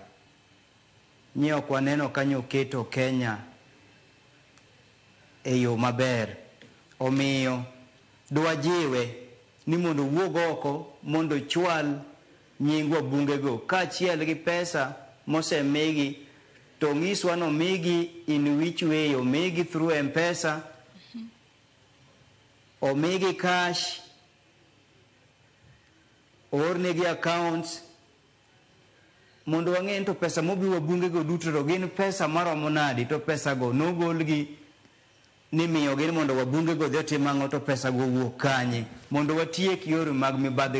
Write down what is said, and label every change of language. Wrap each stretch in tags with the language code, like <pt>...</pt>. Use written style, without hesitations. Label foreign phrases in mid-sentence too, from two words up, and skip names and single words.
<luo>Nyi ok waneno kanyo keto Kenya e yo maber. Omiyo dwajiwe ni mondo wuog oko mondo chwal nying wabunge go kaachiel gi pesa mosemigi. To ng'iswa no migi</luo> <en>in which way,</en> <luo>omigi through M-Pesa, omigi cash, ornegi accounts, mondo wang'en to pesa mobi wabunge go duto to gin pesa maromo nadi, to pesa go nogolgi ni miyo gin mondo wabunge go dhi otim ang'o, to pesa go wuok kanye mondo watiek yore mag mibadhi.</luo>